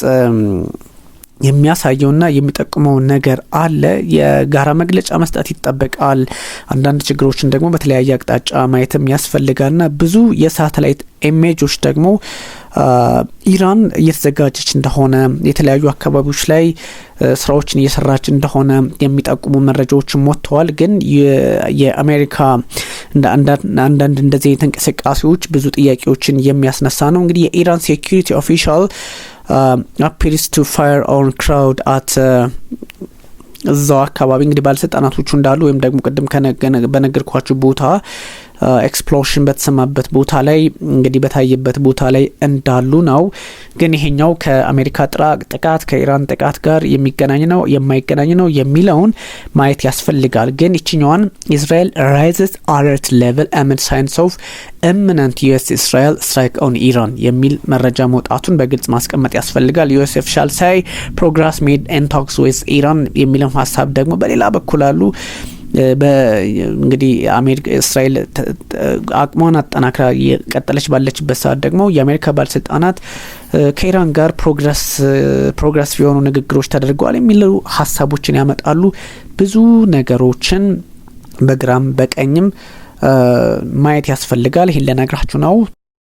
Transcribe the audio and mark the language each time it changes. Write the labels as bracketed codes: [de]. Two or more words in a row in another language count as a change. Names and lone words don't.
[am] የሚያሳየውና የሚጠቁመው ነገር አለ። የጋራ መግለጫ መስጠት ይጠበቃል። አንዳንድ ችግሮችን ደግሞ በተለያየ አቅጣጫ ማየትም ያስፈልጋልና ብዙ የሳተላይት ኢሜጆች ደግሞ ኢራን እየተዘጋጀች እንደሆነ የተለያዩ አካባቢዎች ላይ ስራዎችን እየሰራች እንደሆነ የሚጠቁሙ መረጃዎችም ወጥተዋል። ግን የአሜሪካ አንዳንድ እንደዚህ አይነት እንቅስቃሴዎች ብዙ ጥያቄዎችን የሚያስነሳ ነው። እንግዲህ የኢራን [en] security official appears to fire on crowd at [am] እዛው አካባቢ እንግዲህ ባለስልጣናቶቹ እንዳሉ ወይም ደግሞ ቅድም በነገርኳችሁ ቦታ ኤክስፕሎዥን በተሰማበት ቦታ ላይ እንግዲህ በታየበት ቦታ ላይ እንዳሉ ነው። ግን ይሄኛው ከአሜሪካ ጥቃት ከኢራን ጥቃት ጋር የሚገናኝ ነው የማይገናኝ ነው የሚለውን ማየት ያስፈልጋል። ግን እቺኛዋን [en] Israel rises alert level amid signs of imminent US Israel strike on Iran [am] የሚል መረጃ መውጣቱን በግልጽ ማስቀመጥ ያስፈልጋል። [en] US official say progress made in talks with Iran [am] የሚለው ሐሳብ ደግሞ በሌላ በኩል አሉ። እንግዲህ አሜሪካ እስራኤል አቅሟን አጠናክራ የቀጠለች ባለችበት ሰዓት ደግሞ የአሜሪካ ባለስልጣናት ከኢራን ጋር ፕሮግረስ የሆኑ ንግግሮች ተደርገዋል የሚሉ ሐሳቦችን ያመጣሉ። ብዙ ነገሮችን በግራም በቀኝም ማየት ያስፈልጋል። ይሄን ለነግራችሁ ነው።